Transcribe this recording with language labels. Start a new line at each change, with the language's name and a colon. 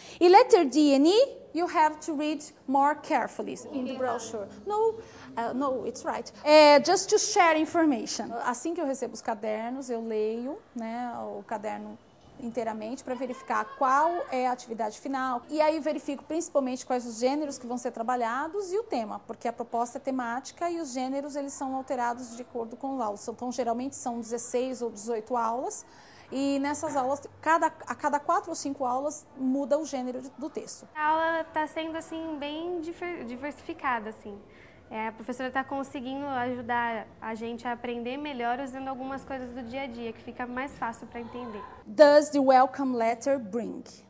English: E letter D and E, you have to read more carefully in the brochure. No, it's right. Just to share information.
Portuguese: Assim que eu recebo os cadernos, eu leio, né, o caderno inteiramente para verificar qual é a atividade final. E aí verifico principalmente quais os gêneros que vão ser trabalhados e o tema, porque a proposta é temática e os gêneros eles são alterados de acordo com as aulas. Então, geralmente são 16 ou 18 aulas. E nessas aulas, a cada 4 ou 5 aulas, muda o gênero do texto. A aula está sendo assim, bem diversificada. Assim. A professora está conseguindo ajudar a gente a aprender melhor usando algumas coisas do dia a dia, que fica mais fácil para entender.
English: Does the welcome letter bring?